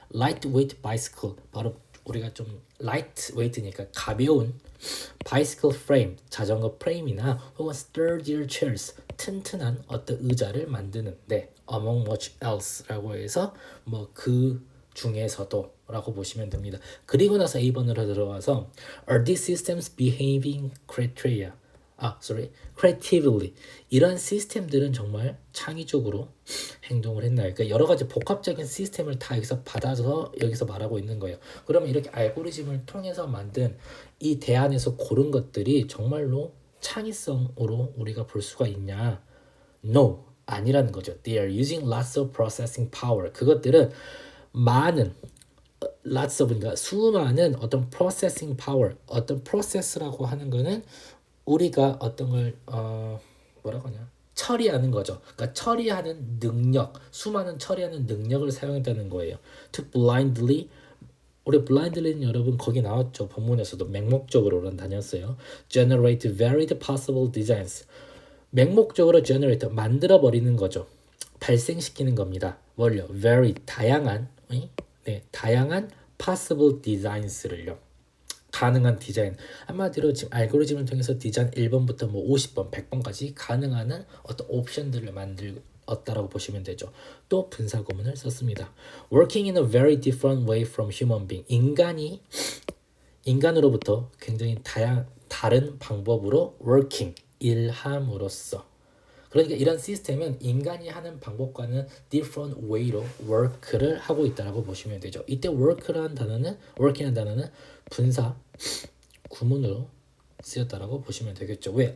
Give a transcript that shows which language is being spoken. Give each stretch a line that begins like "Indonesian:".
English: Lightweight bicycle,
Korean: 바로 우리가 좀 lightweight니까 가벼운 bicycle frame, 자전거 프레임이나 혹은
English: sturdier chairs,
Korean: 튼튼한 어떤 의자를 만드는데
English: among much else
Korean: 라고 해서 뭐 그 중에서도 라고 보시면 됩니다. 그리고 나서 A번으로 들어와서
English: Are these systems behaving criteria? creatively.
Korean: 이런 시스템들은 정말 창의적으로 행동을 했나요? 그러니까 여러 가지 복합적인 시스템을 다 여기서 받아서 여기서 말하고 있는 거예요. 그러면 이렇게 알고리즘을 통해서 만든 이 대안에서 고른 것들이 정말로 창의성으로 우리가 볼 수가 있냐? No, 아니라는 거죠.
English: They are using lots of processing power.
Korean: 그것들은 많은 lots of, 그러니까 수많은 어떤 processing power, 어떤 process라고 하는 거는 우리가 어떤 걸 뭐라고 하냐? 처리하는 거죠. 그러니까 처리하는 능력, 수많은 처리하는 능력을 사용했다는 거예요. To blindly, 우리 blindly는 여러분 거기 나왔죠. 본문에서도 맹목적으로는 다녔어요.
English: Generate varied possible designs.
Korean: 맹목적으로 generate, 만들어 버리는 거죠. 발생시키는 겁니다. 뭘요? Very, 다양한, 다양한
English: possible designs
Korean: 를요. 가능한 디자인. 한마디로 지금 알고리즘을 통해서 디자인 1번부터 뭐 50번, 100번까지 가능한 어떤 옵션들을 만들었다라고 보시면 되죠. 또 분사 구문을 썼습니다.
English: Working in a very different way from human being.
Korean: 인간으로부터 굉장히 다른 방법으로 working, 일함으로써. 그러니까 이런 시스템은 인간이 하는 방법과는
English: different way
Korean: 로 work를 하고 있다라고 보시면 되죠. 이때 work라는 단어는 분사 구문으로 쓰였다라고 보시면 되겠죠. 왜?